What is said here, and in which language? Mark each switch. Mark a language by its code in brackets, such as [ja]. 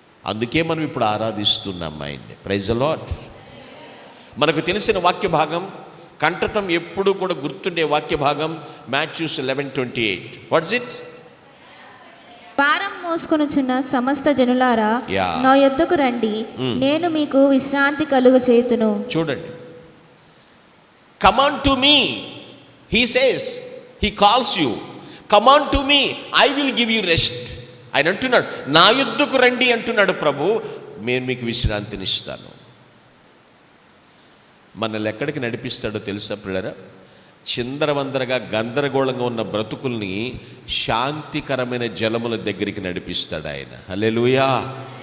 [te] అందుకే మనం ఇప్పుడు ఆరాధిస్తున్నాం ఆయన్ని. [en] Praise the lord. [te] మనకు తెలిసిన వాక్య భాగం, కంఠతం ఎప్పుడు కూడా గుర్తుండే వాక్య భాగం మాథ్యూ 11:28. [en] What's it? [te] భారం మోసుకొనుచున్న సమస్త జనులారా [en] Yeah. [te] నా యొద్దకు రండి, నేను మీకు విశ్రాంతి కలుగ చేతును. [en] చూడండి, come on to me, he says, he calls you, come on to me, I will give you rest. [te] ఆయన అంటున్నాడు, నా యొద్దకు రండి అంటున్నాడు ప్రభు, నేను మీకు విశ్రాంతినిస్తాను. మనల్ని ఎక్కడికి నడిపిస్తాడో తెలుసా పిల్లరా? చిందరవందరగా గందరగోళంగా ఉన్న బ్రతుకుల్ని శాంతికరమైన జలముల దగ్గరికి నడిపిస్తాడు ఆయన. హల్లెలూయా.